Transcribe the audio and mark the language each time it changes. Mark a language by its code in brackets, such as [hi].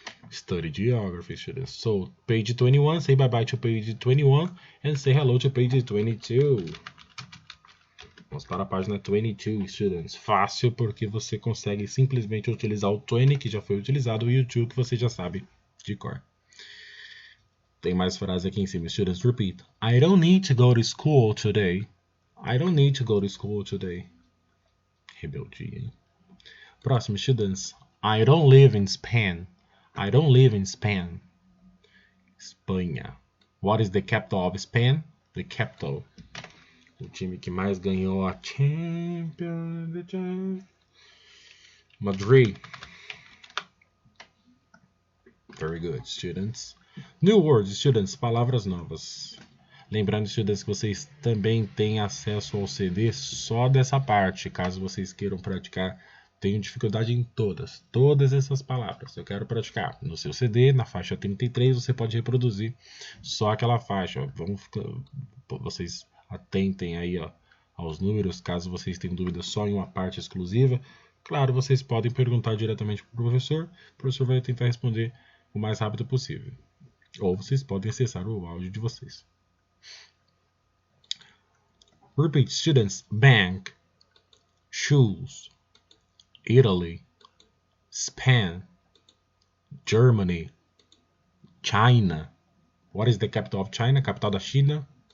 [en] Study geography, students. So, page 21, say bye-bye to page 21 and say hello to page 22. [pt] Vamos para a página 22, students. Fácil porque você consegue simplesmente utilizar o 20 que já foi utilizado e o 2 que você já sabe de cor. Tem mais frases aqui em cima, students. [en] Repeat. I don't need to go to school today. I don't need to go to school today. [pt] Rebeldia, hein? Próximo, [en] students. I don't live in Spain. I don't live in Spain. Espanha. What is the capital of Spain? The capital. [pt] O time que mais ganhou a Champions. Madrid. [en] Very good, students. New words, students. [pt] Palavras novas. Lembrando, students, que vocês também têm acesso ao CD só dessa parte, caso vocês queiram praticar. Tenho dificuldade em todas essas palavras. Eu quero praticar no seu CD, na faixa 33, você pode reproduzir só aquela faixa. Vocês atentem aí aos números, caso vocês tenham dúvidas só em uma parte exclusiva. Claro, vocês podem perguntar diretamente para o professor vai tentar responder o mais rápido possível. Ou vocês podem acessar o áudio de vocês. [en] Repeat, students. Bank, shoes, Italy, Spain, Germany, China. What is the capital of China? [pt] Capital da China?